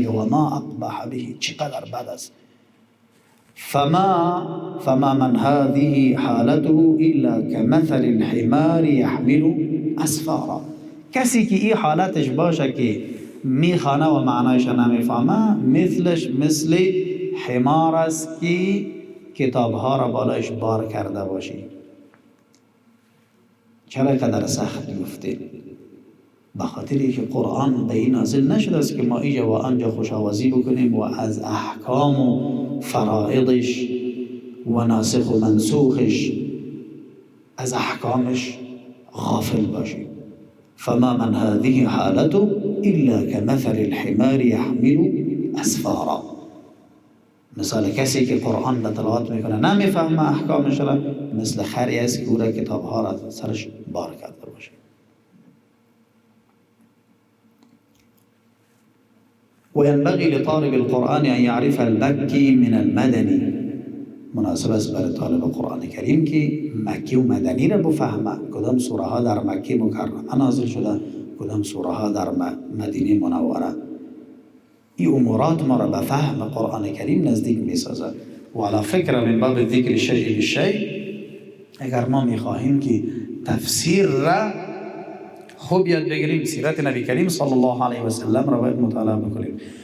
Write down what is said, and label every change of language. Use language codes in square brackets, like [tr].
[fa] میگه [ar] و ما اقبح به، [fa] چقدر بد است. [ar] فما من هذه حالته الا كمثل الحمار يحمل اسفارا، [fa] کسی که این حالتش باشه که میخوانه و معنایش نمیفهمه، مثلش مثل حمار است که کتابها را بالایش بار کرده باشی. چرا قدر سخت گفته؟ بخاطری که قرآن به این نازل نشده است که ما اینجا و آنجا خوشاوازی بکنیم و از احکام و فرائضش و ناسخ و منسوخش از احکامش غافل باشیم. [ar] فما من هذه حالته الا كمثل الحمار يحمل اسفارا. [fa] مثال کسی که قرآن را تلاوت میکنه نمیفهمه احکامش را، مثل خری است که او را کتابها را سرش بار کرده باشه. [ar] وينبغي لطالب القرآن أن يعرف المكي من المدني. [fa] مناسب است برای طالب قرآن کریم که مکی و مدنی را بفهمه. کدام سوره ها در مکی مکرمه نازل شده، کدام سوره ها در مدینه منوره. این امورات ما را به فهم قرآن کریم نزدیک می سازد. و علی فکر من باب ذکر شیء بالشیء، اگر ما می خواهیم که تفسیر را خوب یاد بگیریم، سیرت نبی کریم صلی الله علیه و سلم را باید مطالعه بکنیم.